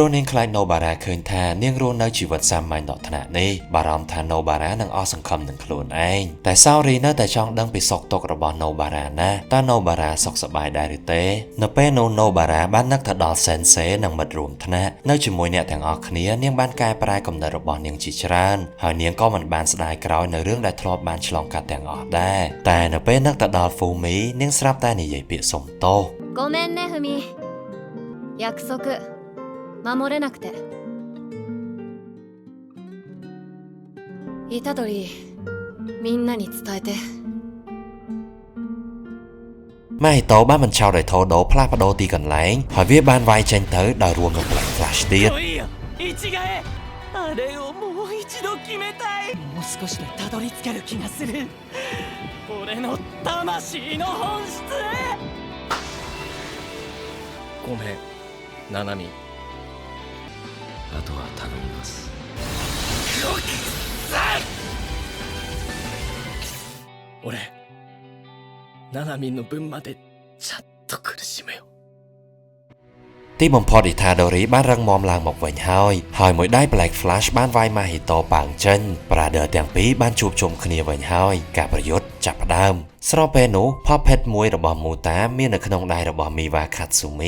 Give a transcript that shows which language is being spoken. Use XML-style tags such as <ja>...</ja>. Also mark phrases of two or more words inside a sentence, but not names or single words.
<km>នាងខ្លាច Nobara ឃើញថានាងរស់នៅជីវិតសាមញ្ញដល់ថ្នាក់នេះបារម្ភថា Nobara នឹងអស់សង្ឃឹមនឹងខ្លួនឯងតែ Saori នៅតែចង់ដឹងពីសុខទុក្ខរបស់ Nobara ណាតើ Nobara សុខសប្បាយដែរឬទេនៅពេលនោះ Nobara បាននឹកទៅដល់ Sensei និងមិត្តរួមថ្នាក់នៅជាមួយអ្នកទាំងអស់គ្នានាងបានកែប្រែគំនិតរបស់នាងជាច្រើនហើយនាងក៏មិនបានស្ដាយក្រោយនៅរឿងដែលធ្លាប់បានឆ្លងកាត់ទាំងអស់ដែរតែនៅពេលនឹកទៅដល់ Fumi នាងស្រាប់តែនិយាយពាក្យសុំទោស</km> <ja>ごめんねふみ約束守れなくて虎杖みんなに伝えて</ja> <km>ម៉ែហីតូបានបញ្ឆោតឲ្យថូដូផ្លាស់ប្ដូរទីកន្លែងហើយវាបានវាយចេញទៅដោយរួមនឹង Black Flash ទៀត</km> <ja>あれをもう一度決めたいもう少しでたどり着ける気がする俺の魂の本質へごめんナナミあとは頼みます俺ナナミの分までちゃんと苦しむよ</ja> <km>ទីបំផុត Itadori បានរឹងមាំឡើងមកវិញហើយមួយដៃ Black Flash បានវាយ Mahito ប៉ាងចេញ Brother ទាំងពីរបានជួបជុំគ្នាវិញហើយការប្រយុទ្ធចាប់ផ្ដើមស្របពេលនោះ Puppet មួយរបស់ Muta មាននៅក្នុងដៃរបស់ Miwa Katsumi</km>